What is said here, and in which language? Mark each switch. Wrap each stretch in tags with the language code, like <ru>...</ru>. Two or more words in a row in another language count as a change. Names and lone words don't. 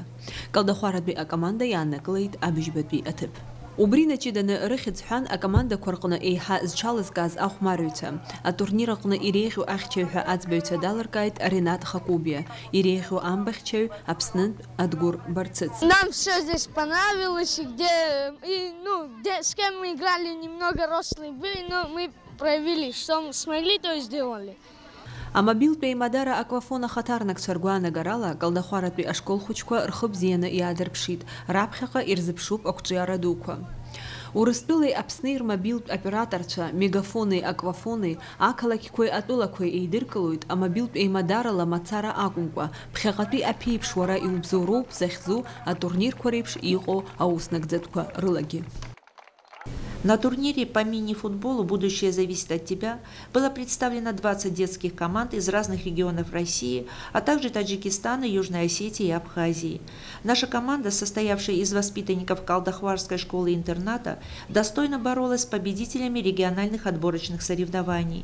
<ab>Калдахәаратәи акоманда иааннакылеит абыжьбатәи аҭыԥ. Убри наҷыданы рыхьӡ ҳәан акомандақәа рҟны еиҳа зҽалызкааз ахәмарыҩцәа. Атурнир аҟны иреиӷьу ахьчаҩ ҳәа аӡбаҩцәа далыркааит Ренат Хакубиа, иреиӷьу амбахьчаҩ Аԥснынтә Адгәыр Барцыц.</ab> <ru>Нам все здесь понравилось, где с кем мы играли, немного рослые были, но мы проявили, что смогли, то и сделали.</ru> <ab>Амобилтәи аимадара аквафон ахаҭарнакцәа ргәаанагарала Калдахәаратәи ашкол хәыҷқәа рхы бзианы иаадырԥшит, раԥхьаҟа ирзыԥшуп ақәҿиара дуқәа. Урыстәылеи Аԥсни рмобилтә операторцәа, мегафони, аквафони, ақалақьқәеи атәылақәеи еидыркылоит амобилтә еимадарала мацара акәымкәа, ԥхьаҟатәи аԥеиԥш уара иубзоуроуп захьӡу атурнирқәа реиԥш иҟоу аус-нагӡатәқәа рылагьы.</ab> <ru>На турнире по мини-футболу «Будущее зависит от тебя» было представлено 20 детских команд из разных регионов России, а также Таджикистана, Южной Осетии и Абхазии. Наша команда, состоявшая из воспитанников Калдахварской школы-интерната, достойно боролась с победителями региональных отборочных соревнований.</ru>